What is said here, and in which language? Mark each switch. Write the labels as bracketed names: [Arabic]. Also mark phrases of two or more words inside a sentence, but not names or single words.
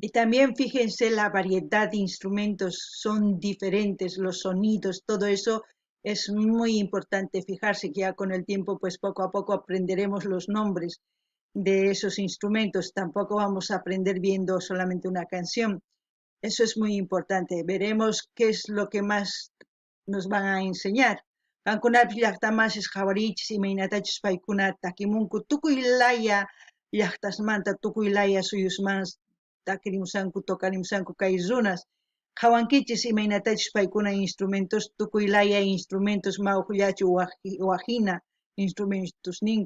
[Spanish] Y también fíjense la variedad de instrumentos, son diferentes, los sonidos, todo eso es muy importante fijarse que ya con el tiempo, pues poco a poco aprenderemos los nombres de esos instrumentos. Tampoco vamos a aprender viendo solamente una canción. Eso es muy importante. Veremos qué es lo que más nos van a enseñar. [Quechua] Qankunapish llaqtamasis qhawarichis imaynatachus paykuna takimunku tukuy laya llaqtasmanta, tukuy laya suyusmanta takirimusanku, tokarimusanku kay runas. Qhawankichis imaynatachus paykuna instrumentos, tukuy laya instrumentos mawkllachu wajina instrumentos ninku.